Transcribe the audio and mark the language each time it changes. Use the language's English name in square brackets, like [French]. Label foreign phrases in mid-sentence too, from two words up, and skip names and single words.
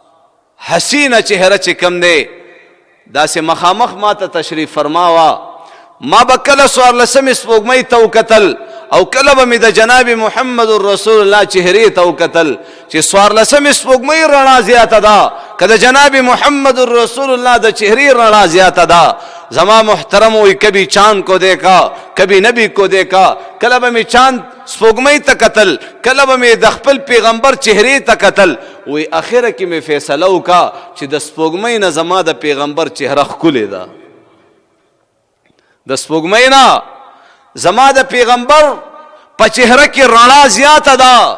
[Pashto] حسینه چهره چې کم دی دا سه مخامخ ما ته تشریف فرماوا ما به کله څوارلسمې سپوږمۍ ته وکتل او کله به مې د جناب محمد رسول الله چهرې ته وکتل چې څوارلسمې سپوږمۍ رڼا زیاته ده که د جناب محمد رسول الله د چهرې رڼا زیاته ده. زما محترم وی [Urdu] کبھی چاند کو دیکھا کبھی نبی کو دیکھا. [Pashto] کله به مې چاند سپوږمۍ ته کتل کله به مې د خپل پیغمبر چهرې ته کتل. وی اخره کې مې فیصله وکړه چې د سپوږمۍ نه زما د پیغمبر چهره ښکلې ده. د سپوږمۍ نه زما د پیغمبر په چهره کې رڼا زیاته ده.